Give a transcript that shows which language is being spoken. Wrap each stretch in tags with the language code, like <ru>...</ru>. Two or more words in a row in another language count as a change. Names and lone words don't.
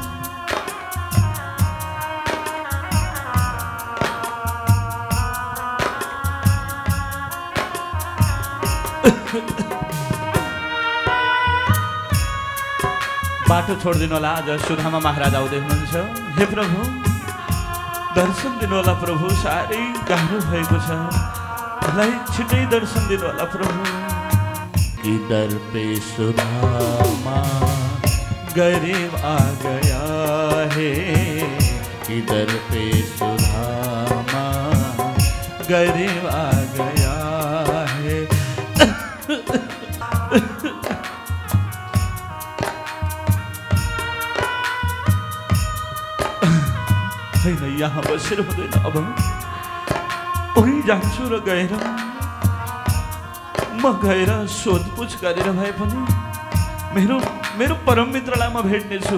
<ne>बाटो छोडिदिनु होला, आज सुदामा महाराज आउँदै हुनुहुन्छ। हे प्रभु, दर्शन दिनु होला प्रभु, साह्रै गाह्रो भएको छ, मलाई छिटै दर्शन दिनु होला प्रभु।</ne> <hi>इधर पे सुदामा गरीब आ गया है, इधर पे सुदामा गरीब आ गया है।</hi> <ne>होइन, यहाँ बसेर हुँदैन, अब उही जान्छु र गएर म गएर सोधपुछ गरेर भए पनि मेरो परम मित्रलाई म भेट्नेछु।</ne>